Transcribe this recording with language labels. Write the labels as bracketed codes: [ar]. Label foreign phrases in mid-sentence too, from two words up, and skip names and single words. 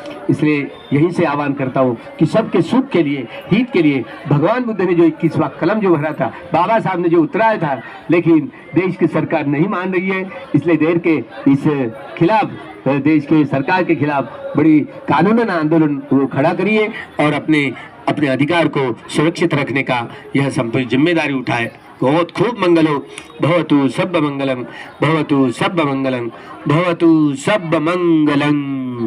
[hi] इसलिए यहीं से आह्वान करता हूँ कि सबके सुख के लिए, हित के लिए भगवान बुद्ध ने जो 21वां कलम जो भरा था, बाबा साहब ने जो उतराया था, लेकिन देश की सरकार नहीं मान रही है। इसलिए देर के इस खिलाफ, देश के सरकार के खिलाफ बड़ी कानूनन आंदोलन वो खड़ा करिए और अपने अधिकार को सुरक्षित रखने का यह संपूर्ण जिम्मेदारी उठाए। बहुत खूब मंगल हो। [pi] भवतु सब मंगलम, भवतु सब मंगलम, भवतु सब मंगलम।